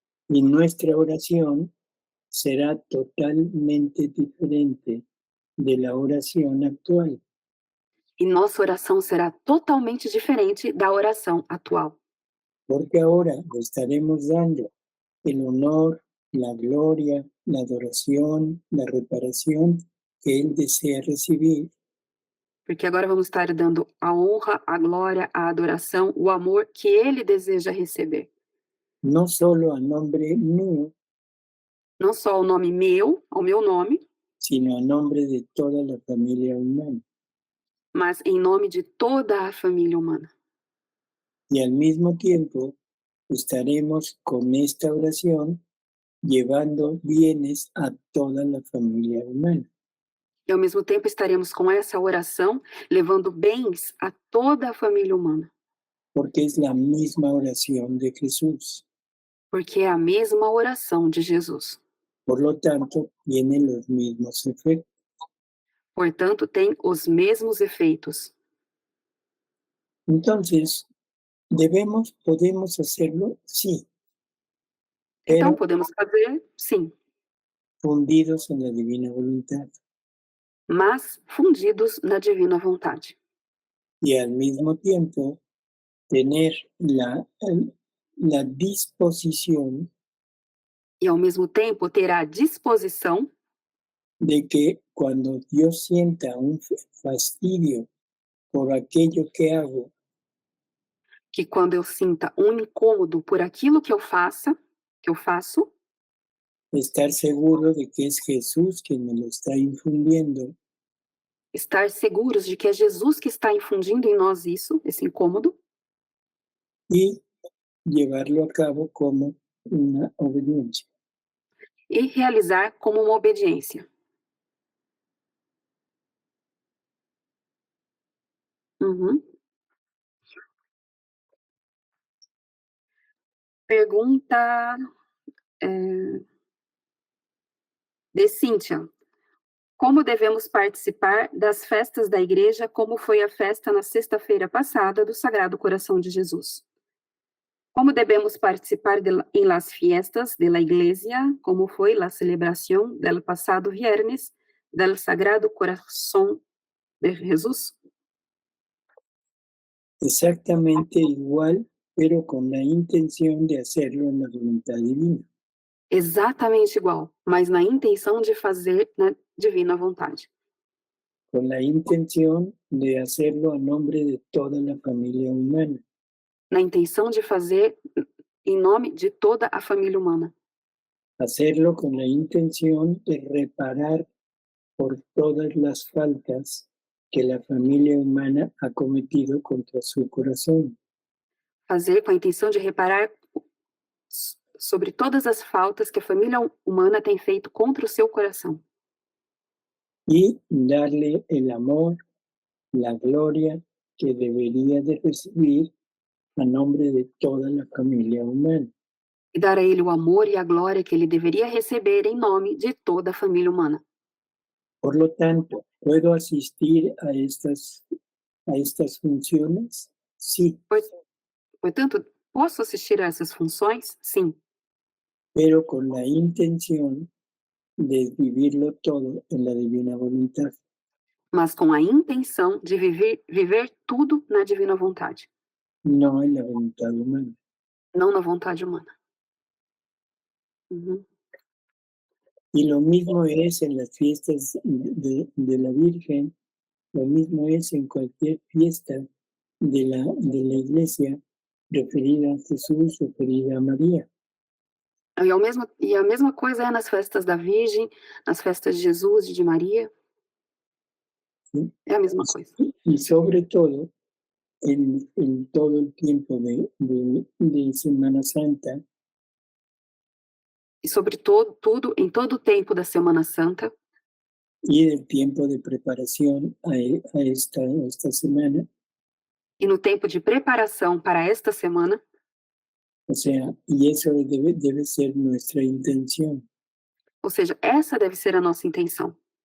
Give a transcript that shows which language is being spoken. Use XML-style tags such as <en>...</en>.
<es>Y nuestra oración será totalmente diferente de la oración actual.</es> <pt>E nossa oração será totalmente diferente da oração atual.</pt> <es>Porque ahora le estaremos dando el honor, la gloria, la adoración, la reparación que Él desea recibir.</es> <pt>Porque agora vamos estar dando a honra, a glória, a adoração, o amor que ele deseja receber.</pt> <es>no solo a nombre mío,</es> <pt>não só ao nome meu, ao meu nome,</pt> <es>sino a nombre de toda la familia humana.</es> <pt>mas em nome de toda a família humana.</pt> <es>Y al mismo tiempo estaremos con esta oración llevando bienes a toda la familia humana.</es> <pt>E ao mesmo tempo estaremos com essa oração levando bens a toda a família humana,</pt> <es>Porque es la misma oración de Jesús.</es> <pt>porque é a mesma oração de Jesus.</pt> <es>Por lo tanto, tienen los mismos efectos.</es> <pt>Portanto, tem os mesmos efeitos.</pt> <es>Entonces, podemos hacerlo, sí,</es> <pt>Então,</pt> <es>pero</es> <pt>podemos fazer, sim,</pt> <es>fundidos en la divina voluntad.</es> <pt>mas fundidos na divina vontade.</pt> <es>Y al mismo tiempo, tener la disposición</es> <pt>E ao mesmo tempo ter a disposição</pt> <es>de que cuando yo sienta un fastidio por aquello que hago,</es> <pt>que quando eu sinta um incômodo por aquilo que eu faço,</pt> <es>estar seguro de que es Jesús quien me lo está infundiendo</es> <pt>estar seguros de que é Jesus que está infundindo em nós isso, esse incômodo,</pt> <es>y llevarlo a cabo como una obediencia.</es> <pt>e realizar como uma obediência. Uhum. Pergunta de Cíntia. Como devemos participar das festas da igreja, como foi a festa na sexta-feira passada do Sagrado Coração de Jesus? Como devemos participar em</pt> <es>las fiestas de la iglesia,</es> <pt>como foi</pt> <es>la celebración del pasado viernes del Sagrado Corazón de Jesús? Exactamente igual, pero con la intención de hacerlo en la voluntad divina.</es> <pt>Exatamente igual, mas na intenção de fazer na divina vontade.</pt> <es>Con la intención de hacerlo a nombre de toda la familia humana.</es> <pt>Na intenção de fazer em nome de toda a família humana.</pt> <es>Hacerlo con la intención de reparar por todas las faltas que la familia humana ha cometido contra su corazón.</es> <pt>Fazer com a intenção de reparar sobre todas as faltas que a família humana tem feito contra o seu coração.</pt> <es>Y darle el amor, la gloria que debería de recibir a nombre de toda la familia humana.</es> <pt>E dar a ele o amor e a glória que ele deveria receber em nome de toda a família humana.</pt> <es>Por lo tanto, ¿puedo asistir a estas funciones? Sí,</es> <pt>Portanto, posso assistir a essas funções? Sim,</pt> <es>pero con la intención de vivirlo todo en la divina voluntad.</es> <pt>mas com a intenção de viver tudo na divina vontade,</pt> <es>No en la voluntad humana.</es> <pt>não na vontade humana. Uhum.</pt> <es>Y lo mismo es en las fiestas de la Virgen, lo mismo es en cualquier fiesta de la iglesia referida a Jesús, referida a María.</es> <pt>E a mesma coisa é nas festas da Virgem, nas festas de Jesus e de Maria.</pt> <es>¿Sí?</es> <pt>É a mesma coisa.</pt> <es>Y sobre todo, en todo el tiempo de Semana Santa,</es> <pt>E sobre tudo, em todo o tempo da Semana Santa,</pt> <es>y el tiempo de preparación a esta semana,</es> <pt>e no tempo de preparação para esta semana,</pt> <es>o sea, y eso debe ser nuestra intención.</es> <pt>ou seja, essa deve ser a nossa intenção.</pt>